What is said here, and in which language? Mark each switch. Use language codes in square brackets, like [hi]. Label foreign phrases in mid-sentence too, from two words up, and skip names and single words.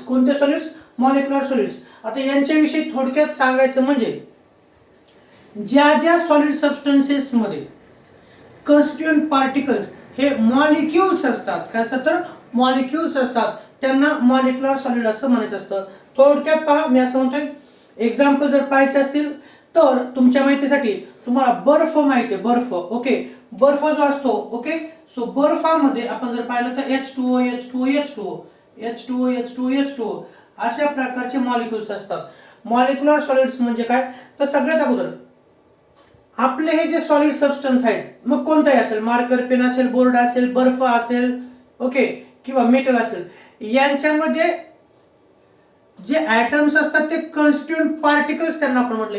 [mr] कोणते सॉलिड्स, [en] molecular solids. [mr] आता यांच्याविषयी थोडक्यात सांगायचं म्हणजे ज्या [en] solid substances [mr] मध्ये [en] constituent particles [mr] हे मॉलिक्युल्स असतात, काय असतात तर मॉलिक्युल्स असतात, त्यांना [en] molecular solid [mr] असं म्हणायचं असतं. थोडक्यात पहा, मी असं म्हणतोय, एक्झाम्पल जर पाहायचे असतील तर तुमच्या माहितीसाठी तुम्हाला बर्फ माहिती आहे, बर्फ. ओके, बर्फ जो असतो, [en] okay, so [mr] बर्फामध्ये आपण जर पाहिलं तर H2O H2O H2O H2O H2O H2O अशा प्रकारचे मॉलिक्युल्स असतात. [en] molecular solids [mr] म्हणजे काय तर सगळ्यात अगोदर आपले हे जे [en] solid substance [mr] आहेत, मग कोणताही असेल, [en] marker pen [mr] असेल, बोर्ड असेल, बर्फ असेल, ओके, किंवा मेटल असेल, यांच्यामध्ये जे ऍटम्स असतात ते [en] constituent particles [mr] त्यांना आपण म्हटले.